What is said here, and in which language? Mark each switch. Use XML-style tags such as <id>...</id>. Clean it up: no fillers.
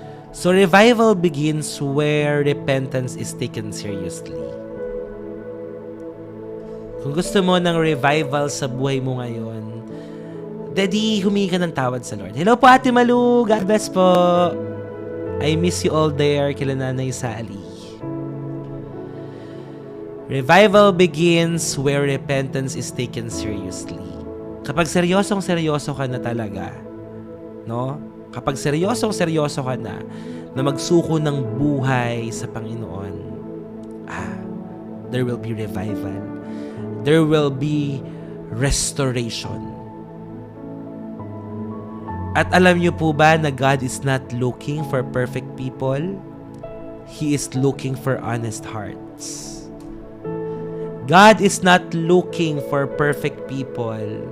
<en>So, revival begins where repentance is taken seriously.</en> <tl>Kung gusto mo ng revival sa buhay mo ngayon, Daddy, humingi ka ng tawad sa Lord. Hello po, Ate Malu.</tl> <en>God bless</en> <tl>po.</tl> <en>I miss you all there,</en> <tl>kila</tl> <en>Nanay Sally. Revival begins where repentance is taken seriously.</en> <tl>Kapag seryosong-seryoso ka na talaga, no? Kapag seryosong-seryoso ka na magsuko ng buhay sa Panginoon,</tl> <en>there will be revival. There will be restoration.</en> <tl>At alam niyo po ba na</tl> <en>God is not looking for perfect people? He is looking for honest hearts. God is not looking for perfect people.</en>